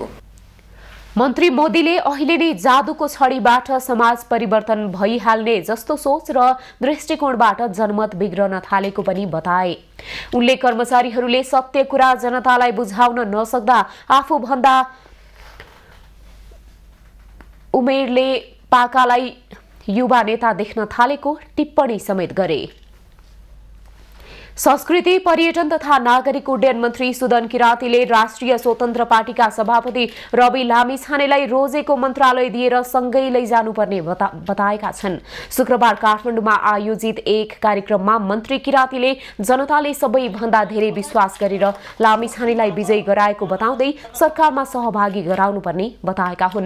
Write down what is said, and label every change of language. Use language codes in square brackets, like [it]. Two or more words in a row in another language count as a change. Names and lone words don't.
[ne] मन्त्री मोदीले अहिले नै जादुको छडीबाट समाज परिवर्तन भइहाल्ने जस्तो सोच र दृष्टिकोणबाट जनमत बिग्रन थालेको पनि बताए। उनले कर्मचारीहरूले सत्य कुरा जनतालाई बुझाउन नसक्दा आफूभन्दा उमेरले पाकालाई युवा नेता देख्न थालेको टिप्पणी समेत गरे। संस्कृति पर्यटन तथा नागरिक उड्डयन मन्त्री सुदन किरातीले राष्ट्रिय स्वतन्त्र पार्टीका सभापति रवि लामिछानेलाई रोजेको मन्त्रालय दिएर सँगै लैजानुपर्ने बताएका छन्। शुक्रबार काठमाडौँमा आयोजित एक कार्यक्रममा मन्त्री किरातीले जनताले सबैभन्दा धेरै विश्वास गरेर लामिछानेलाई विजयी गराएको बताउँदै सरकारमा सहभागी गराउनुपर्ने बताएका हुन्।